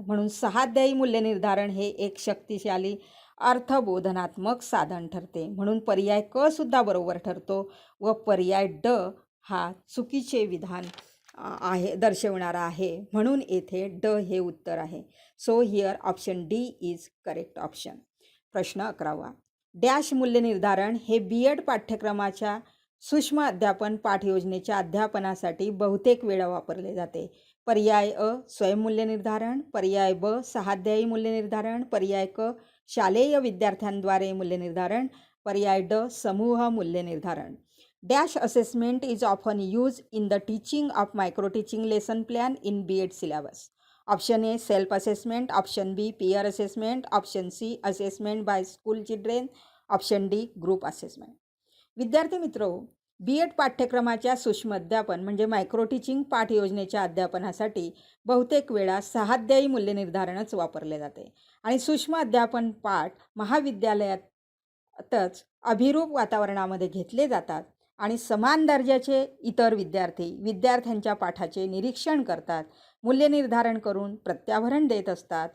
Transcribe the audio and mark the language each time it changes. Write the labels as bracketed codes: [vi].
[mr] म्हणून सहाध्यायी मूल्यनिर्धारण हे एक शक्तिशाली अर्थबोधनात्मक साधन ठरते. म्हणून पर्याय क सुद्धा बरोबर ठरतो व पर्याय ड हा चुकीचे विधान आहे दर्शवणारा आहे. म्हणून येथे ड हे उत्तर आहे. [en] So here option D is correct option. [mr] प्रश्न 11वा. डॅश मूल्यनिर्धारण हे B.Ed पाठ्यक्रमाच्या सूक्ष्म अध्यापन पाठ योजनेच्या अध्यापनासाठी बहुतेक वेळा वापरले जाते. पर्याय अ स्वयंमूल्यनिर्धारण, पर्याय ब सहाध्यायी मूल्यनिर्धारण, पर्याय क शालेय विद्यार्थ्यांद्वारे मूल्यनिर्धारण, पर्याय ड समूह मूल्यनिर्धारण. [en] Dash assessment is often used in the teaching of micro-teaching lesson plan in B.Ed syllabus. Option A, self-assessment. Option B, peer assessment. Option C, assessment by school children. Option D, group assessment. [mr] विद्यार्थी मित्रो, B.Ed पाठ्यक्रमाच्या सूक्ष्म अध्यापन म्हणजे micro teaching पाठ योजनेच्या अध्यापनासाठी बहुतेक वेळा सहाध्यायी मूल्यनिर्धारणच वापरले जाते आणि सूक्ष्म अध्यापन पाठ महाविद्यालयातच अभिरूप वातावरणामध्ये घेतले जातात आणि समान दर्जाचे इतर विद्यार्थ्यांच्या पाठाचे निरीक्षण करतात, मूल्यनिर्धारण करून प्रत्याभरण देत असतात.